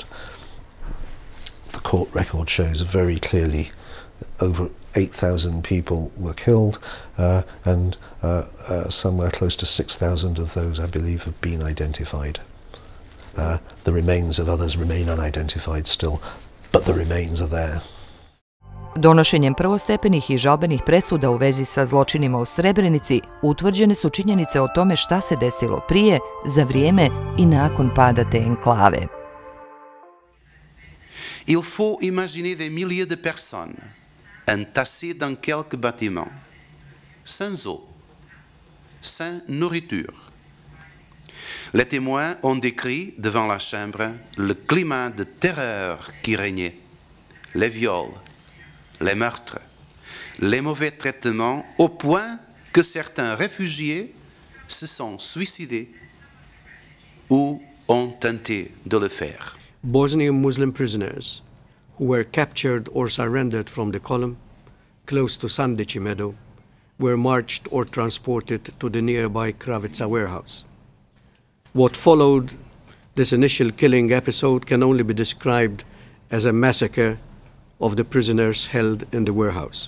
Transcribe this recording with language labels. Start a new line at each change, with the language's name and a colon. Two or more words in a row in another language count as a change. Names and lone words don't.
English: The court record shows very clearly over 8,000 people were killed, and somewhere close to 6,000 of those, I believe, have been identified. The remains of others remain unidentified still, but the remains are there.
Bosnian: Donošenjem prvostepenih i žalbenih presuda u vezi sa zločinima u Srebrenici utvrđene su činjenice o tome šta se desilo prije, za vrijeme i nakon pada te enklave.
French: Il faut imaginer des milliers de personnes entassées dans quelques bâtiments, sans eau, sans nourriture. Les témoins ont décrit devant la chambre le climat de terreur qui régnait, les viols, les meurtres, les mauvais traitements, au point que certains réfugiés se sont suicidés ou ont tenté de le faire.
English: Bosnian Muslim prisoners who were captured or surrendered from the column close to Sandici Meadow were marched or transported to the nearby Kravica warehouse. What followed this initial killing episode can only be described as a massacre of the prisoners held in the warehouse.